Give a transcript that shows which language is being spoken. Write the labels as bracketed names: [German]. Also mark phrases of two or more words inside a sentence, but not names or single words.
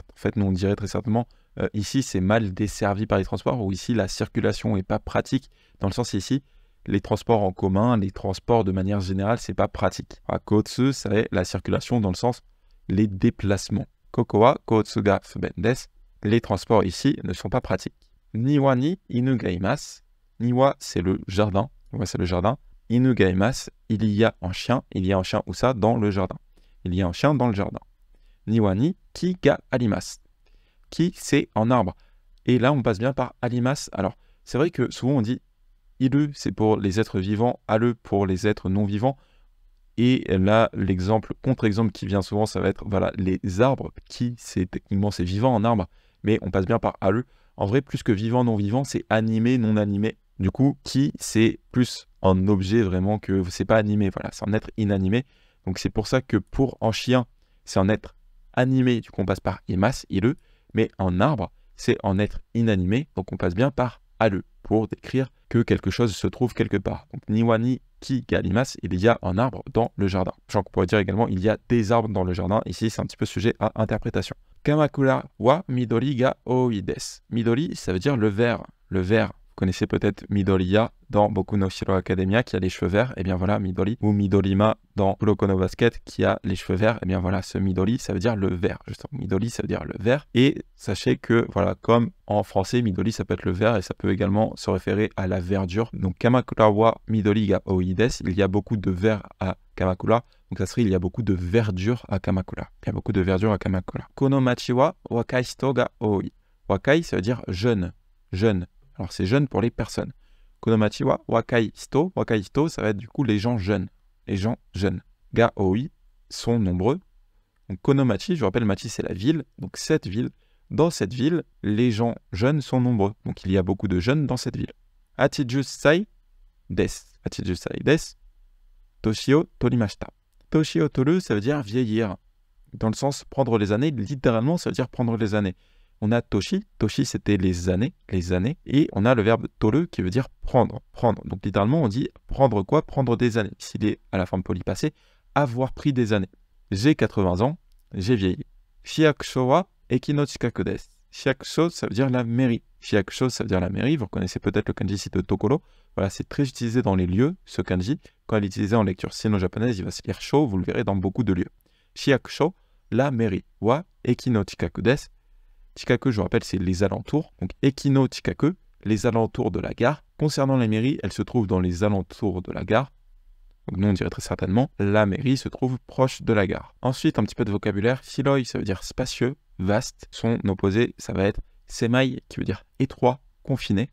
[French] En fait, nous on dirait très certainement ici c'est mal desservi par les transports, ou ici la circulation n'est pas pratique, dans le sens ici les transports en commun, les transports de manière générale, c'est pas pratique. Kotsu, c'est la circulation dans le sens les déplacements. [Japanese] ここは交通が不便です. [French] Les transports ici ne sont pas pratiques. [Japanese] 庭に犬がいます. [French] Niwa, c'est le jardin. Niwa, c'est le jardin. [Japanese] 犬がいます, [French] il y a un chien. Il y a un chien où ça? Dans le jardin. Il y a un chien dans le jardin. [Japanese] 庭に木があります. [French] Ki, c'est en arbre. Et là, on passe bien par arimasu. Alors, c'est vrai que souvent on dit iru, c'est pour les êtres vivants, aru pour les êtres non vivants. Et là, l'exemple, contre-exemple qui vient souvent, ça va être voilà, les arbres. Qui, c'est techniquement, c'est vivant en arbre, mais on passe bien par aru. En vrai, plus que vivant, non vivant, c'est animé, non animé. Du coup, qui, c'est plus un objet vraiment que c'est pas animé. Voilà, c'est un être inanimé. Donc c'est pour ça que pour un chien, c'est un être animé. Du coup, on passe par imasu, iru. Mais en arbre, c'est un être inanimé. Donc on passe bien par aru pour décrire que quelque chose se trouve quelque part. [Japanese] Donc 庭に木があります, [French] il y a un arbre dans le jardin. Genre qu'on pourrait dire également, il y a des arbres dans le jardin. Ici, c'est un petit peu sujet à interprétation. [Japanese] 鎌倉は緑が多いです. [French] Midori, ça veut dire le vert. Le vert, vous connaissez peut-être Midoriya dans Boku no Hero Academia qui a les cheveux verts. Et bien voilà, Midori. Ou Midorima dans Kuroko no Basket qui a les cheveux verts. Et bien voilà, ce Midori, ça veut dire le vert. Justement, Midori, ça veut dire le vert. Et sachez que, voilà, comme en français, Midori, ça peut être le vert et ça peut également se référer à la verdure. Donc, [Japanese] 鎌倉は緑が多いです. [French] Il y a beaucoup de vert à Kamakura. Donc ça serait il y a beaucoup de verdure à Kamakura. Il y a beaucoup de verdure à Kamakura. [Japanese] この町は若い人が多い. [French] Wakai, ça veut dire jeune. Jeune. Alors c'est jeune pour les personnes. [Japanese] この町は若い人. 若い人, [French] ça va être du coup les gens jeunes. Les gens jeunes. [Japanese] が多い [French] sont nombreux. Donc Konomachi, je rappelle, machi c'est la ville. Donc cette ville. Dans cette ville, les gens jeunes sont nombreux. Donc il y a beaucoup de jeunes dans cette ville. [Japanese] 八十歳です. 八十歳です。年を取りました. 年を取る, [French] ça veut dire vieillir. Dans le sens prendre les années, littéralement, ça veut dire prendre les années. On a toshi, toshi c'était les années, et on a le verbe toru qui veut dire prendre, prendre. Donc littéralement, on dit prendre quoi? Prendre des années. S'il est à la forme polypassée, avoir pris des années. J'ai 80 ans, j'ai vieilli. [Japanese] 市役所は駅の近くです. [French] Shiakusho, ça veut dire la mairie. Shiakusho, ça veut dire la mairie. Vous reconnaissez peut-être le kanji ici de Tokoro. Voilà, c'est très utilisé dans les lieux, ce kanji. Quand il est utilisé en lecture sino-japonaise, il va se lire sho, vous le verrez dans beaucoup de lieux. Shiakusho, la mairie. [Japanese] は駅の近くです. [French] Chikaku, je vous rappelle, c'est les alentours. Donc [Japanese] 駅の近く, [French] les alentours de la gare. Concernant la mairie, elle se trouve dans les alentours de la gare. Donc nous, on dirait très certainement, la mairie se trouve proche de la gare. Ensuite, un petit peu de vocabulaire. Shiroi, ça veut dire spacieux, vaste. Son opposé, ça va être semai, qui veut dire étroit, confiné.